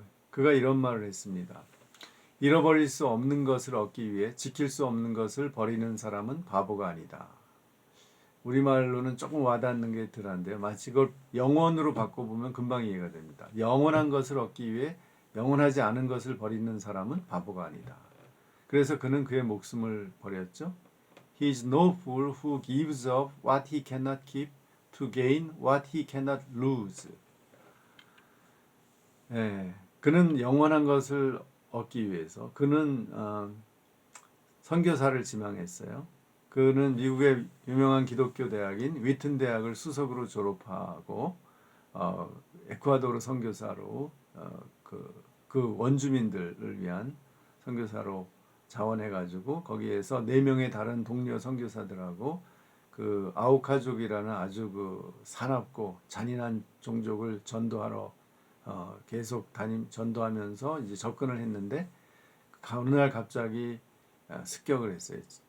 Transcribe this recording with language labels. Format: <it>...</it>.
<ko>그가 이런 말을 했습니다. 잃어버릴 수 없는 것을 얻기 위해 지킬 수 없는 것을 버리는 사람은 바보가 아니다. 우리말로는 조금 와닿는 게 덜한데요. 마치 그걸 영원으로 바꿔보면 금방 이해가 됩니다. 영원한 것을 얻기 위해 영원하지 않은 것을 버리는 사람은 바보가 아니다. 그래서 그는 그의 목숨을 버렸죠.</ko> <en>He is no fool who gives up what he cannot keep to gain what he cannot lose.</en> <ko>예, 그는 영원한 것을 얻기 위해서 그는 선교사를 지망했어요. 그는 미국의 유명한 기독교 대학인 위튼 대학을 수석으로 졸업하고 에콰도르 선교사로 그 원주민들을 위한 선교사로 자원해가지고 거기에서 4명의 다른 동료 선교사들하고 그 아우카족이라는 아주 그 사납고 잔인한 종족을 전도하러 계속 전도하면서 이제 접근을 했는데 어느 날 갑자기 습격을 했어요.</ko>